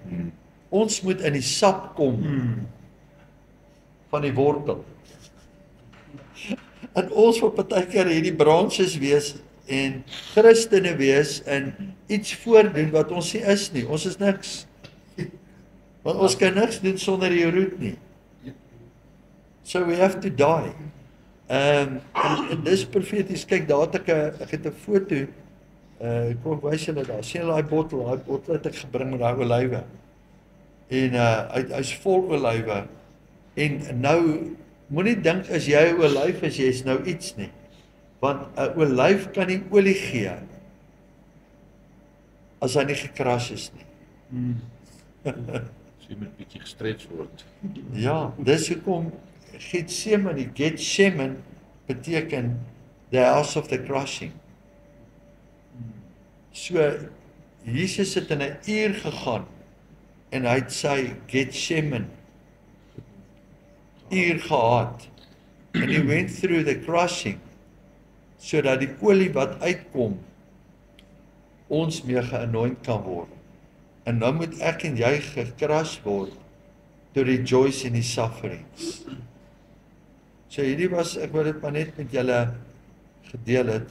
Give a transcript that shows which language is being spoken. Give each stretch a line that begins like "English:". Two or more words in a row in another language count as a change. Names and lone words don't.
Afrikaans: Ons moet in die sap kom van die wortel. En ons wil partykeer hierdie branches wees en Christene wees en iets voordoen wat ons nie is nie. Ons is niks. Want ons kan niks doen sonder die root nie.
English: So we have to die.
Afrikaans: En dis profeties. Kyk, daar het ek het 'n foto. Kom ek wys julle daar. Sien julle daai bottel het ek gebring met daai olywe. En hy's vol olywe. En nou moenie dink as jy 'n olyf is, jy's nou iets nie. Want 'n olyf kan nie olie gee as hy nie gekras is nie. So jy moet bietjie gestretch word. Ja, dis hoekom Gethsemane beteken
English: the house of the crushing.
Afrikaans: So Jesus het in 'n uur gegaan en hy het sy Gethsemane uur gehad.
English: And he went through the crushing
Afrikaans: sodat die olie wat uitkom ons mee geanoint kan word. En nou moet ek en jy gekras word
English: to rejoice in
Afrikaans: die sufferings. So hierdie was, ek wil dit maar net met julle gedeel het.